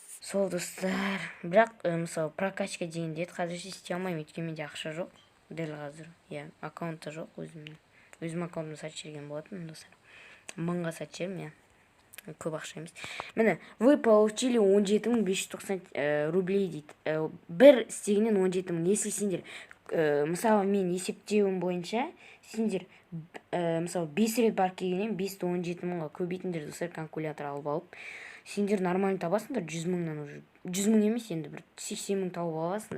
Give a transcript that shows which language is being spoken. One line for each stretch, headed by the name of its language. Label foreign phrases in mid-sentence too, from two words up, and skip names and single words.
Kazakh: сол достар. Бірақ мысалы прокачка дегенде қазір істей алмаймын, өйткені менде ақша жоқ дәл қазір. Иә, аккаунт та жоқ өзімнің. Өзім аккаунтымды сатып жіберген болатын достар. 1000-ға сатып жібердім, иә. Көп ақша емес. Міне,
Russian: вы получили 17590 рублей дейді.
Kazakh: Бір істегеннен 17000. Если сендер мысалы мен есептеуім бойынша сендер мысалы 5 рет бар келгеннен 5-ті 17000-ға көбейтіңдер достар, калькулятор алып алып. Сендер нормально табасыңдар 100 000-нан уже. 100 000 емес, енді бір 80 000 тауып аласыңдар.